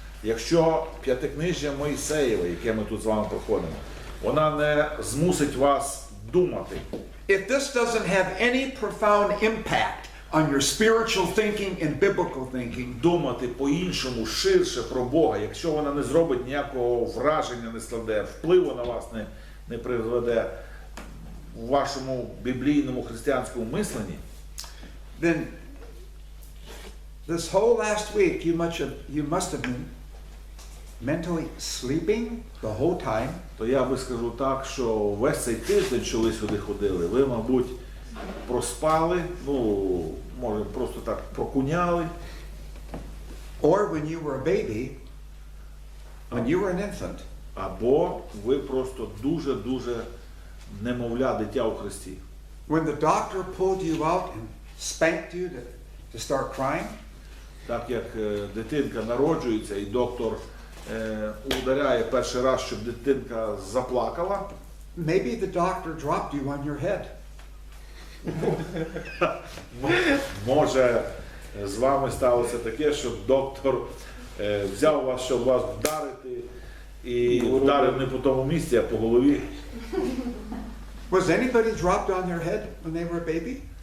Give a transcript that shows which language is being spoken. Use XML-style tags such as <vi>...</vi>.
<uk>якщо п'ятикнижжя Мойсеєве, яке ми тут з вами проходимо, вона не змусить вас думати,</uk> <en>if this doesn't have any profound impact on your spiritual thinking and biblical thinking,</en> <uk>думати по-іншому, ширше про Бога, якщо вона не зробить ніякого враження, не складе, впливу на вас не призведе в вашому біблійному християнському мисленні,</uk> <en>then this whole last week you must have been mentally sleeping the whole time.</en> <uk>то я би скажу так, що весь цей тиждень, що ви сюди ходили, ви, мабуть, проспали, ну, може, просто так прокуняли,</uk> <en>Or when you were a baby, when you were an infant,</en> <uk>або ви просто дуже-дуже немовля, дитя у Христі.</uk> <en>when the doctor pulled you out and spanked you to start crying,</en> <uk>Так як дитинка народжується і доктор ударяє перший раз, щоб дитинка заплакала,</uk> <en>maybe the doctor dropped you on your head.</en> <uk>може з вами сталося таке, щоб доктор взяв вас, щоб вас вдарити, і вдарив не по тому місці, а по голові.</uk> <en>Was anybody dropped on their head when they were a baby?</en>